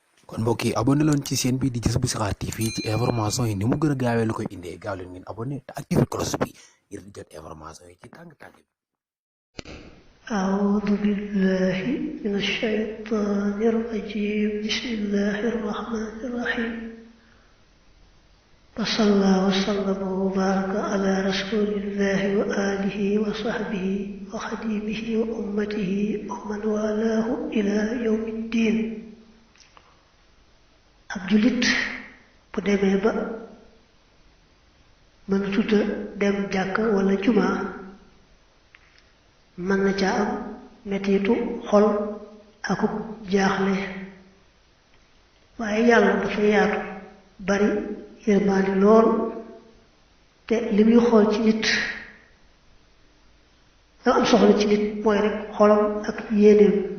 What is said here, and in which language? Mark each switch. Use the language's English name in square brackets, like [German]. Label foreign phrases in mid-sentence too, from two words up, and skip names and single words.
[Wolof] kon mbokk yi abonné leen ci chaîne bi di Jazboul Chikhar TV ci information yi ni mu gën a gaawee lu koy indee gaaw leen ngeen abonné te activé cloche bi ngir di jot information yi ci tàng-tàng bi. [Arabic] أعوذ بالله من الشيطان الرجيم بسم الله الرحمن الرحيم وصلى وسلم وبارك على رسول الله وآله وصحبه وخديمه وأمته ومن والاه إلى يوم الدين. [Wolof] ab jullit bu demee ba mën tuta dem jàkk wala jumaa mën na caa am mettitu xol akub jaaxle, waaye yàlla dafa yaatu bari yërmaani lool te li muy xool ci nit dama am soxla ci nit mooy rek xolam ak yéeneem.